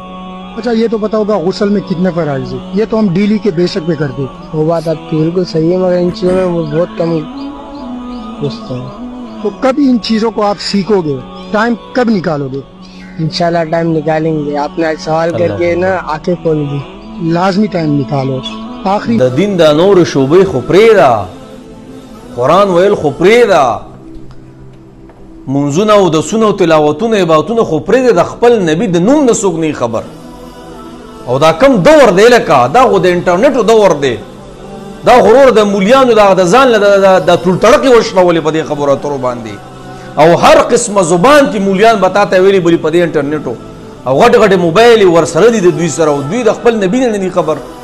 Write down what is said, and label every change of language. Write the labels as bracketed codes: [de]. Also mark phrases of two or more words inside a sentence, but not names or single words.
[ur] اچھا یہ تو پتہ ہوگا غسل میں کتنے فرائض ہیں؟ یہ تو ہم ڈیلی کے بیشک پے کرتے. وہ بات آپ کی بالکل صحیح ہے مگر ان چیزوں میں وہ بہت کم پوچھتے ہیں. تو کب ان چیزوں کو آپ سیکھو گے? ٹائم کب نکالو گے? ان شاء اللہ ٹائم نکالیں گے۔ آپ نے آج سوال کر کے نا آنکھیں کھول دی. لازمی ٹائم نکالو۔ آخری [ps] د دین دا نور شوبې خو پرېږده قرآن ویل خو پرېږده منځونه او دسونه او تلاوتونه عبادتونه خو پرېږده د خپل نبي د نوم نه څوک نه خبر او دا کم دور دی لکه دا خو د انټرنیټو دور دی دا غرور د مولیانو د ځان له د ټولټړکې وشلولې په دې خبرو اترو باندې او هر قسمه زبان کې مولیان به تا ته ویلي بولي په دې انټرنیټو او غټ غټ موبایل یې ورسره دي د دوی سره او دوی د خپل نبي نه دي خبر